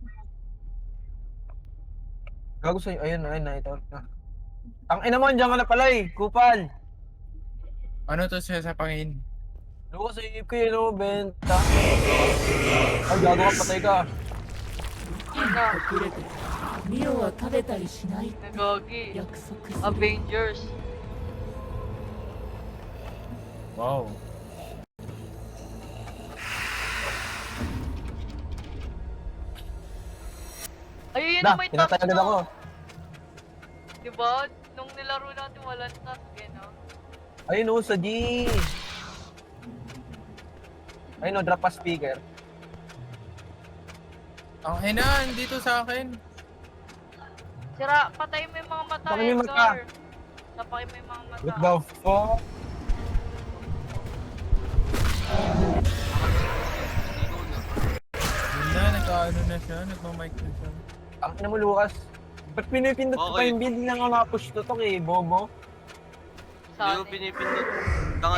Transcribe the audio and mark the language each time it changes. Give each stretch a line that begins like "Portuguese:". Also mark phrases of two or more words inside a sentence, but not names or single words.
Filipino: Gago sa'yo. Ayun, nakita na. Ang ina mo, andyan ka na pala eh. Kupal. Ano to sasapakin? Luko sa ip ko yun, oh, benta. Ay, gago ka, patay ka. Na,
Japanese: 隠れてミオは食べたりしないって
Filipino: nagagi.
Japanese: 約束する
Filipino: Avengers. Wow. Ay, yun Na, na may task pinatay agad na. ako. Diba? Nung nilaro natin, walang task eh, no? Ayun o, sa G. Ayun o, drop pa speaker. Ang ina, dito sa akin. Sira, patay mo yung mga mata, Patay mo yung mata. Edgar. Sapakay mo yung mga mata.
English: What the fuck?
Filipino: Yun na, nagkaano na siya, nagmamic na siya. Ang ina mo, Lucas. Ba't pinipindot ko pa Okay. yung build na nga ma-push to eh, Bobo? Sa Hindi mo atin. pinipindot. Tanga